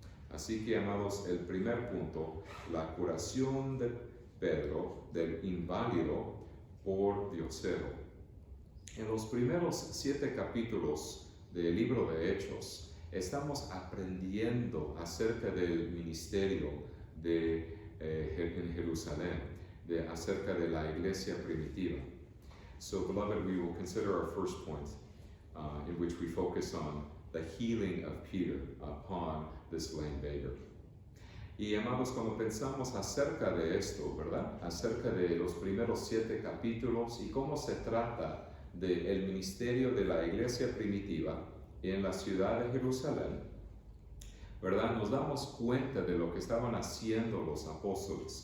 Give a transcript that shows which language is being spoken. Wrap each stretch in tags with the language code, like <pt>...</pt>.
<es>Así que, amados, el primer punto, la curación de Pedro del inválido por Diosero. En los primeros 7 capítulos del libro de Hechos, estamos aprendiendo acerca del ministerio en Jerusalén, acerca de la iglesia primitiva.</es> <en>So, beloved, we will consider our first point, in which we focus on the healing of Peter upon this lame beggar.</en> <es>Y amados, cuando pensamos acerca de esto, ¿verdad?, acerca de los primeros 7 capítulos y cómo se trata del ministerio de la iglesia primitiva en la ciudad de Jerusalén, ¿verdad?, nos damos cuenta de lo que estaban haciendo los apóstoles.</es>